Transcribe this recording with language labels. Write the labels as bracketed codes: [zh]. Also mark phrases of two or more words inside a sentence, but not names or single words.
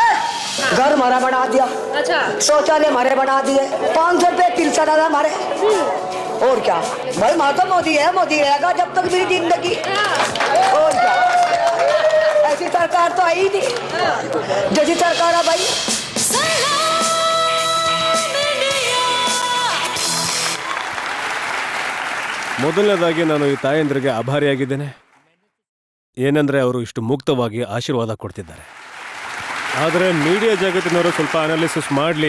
[hi] घर हमारा बना दिया, अच्छा, शौचालय हमारे बना दिए, 500 रुपये पेंशन आना हमारे। और क्या भाई, माता मोदी है, मोदी रहेगा जब तक मेरी जिंदगी। और क्या, ऐसी जैसी सरकार तो आई नहीं, जैसी सरकार अब आई। [kn] ಮೊದಲನೇದಾಗಿ ನಾನು ಈ ತಾಯಂದ್ರಿಗೆ ಆಭಾರಿಯಾಗಿದ್ದೇನೆ. ಏನಂದ್ರೆ ಅವರು ಇಷ್ಟು ಮುಕ್ತವಾಗಿ ಆಶೀರ್ವಾದ ಕೊಡ್ತಿದ್ದಾರೆ. ಆದರೆ ಮೀಡಿಯಾ ಜಗತ್ತಿನವರು ಸ್ವಲ್ಪ ಅನಾಲಿಸಿಸ್ ಮಾಡಲಿ.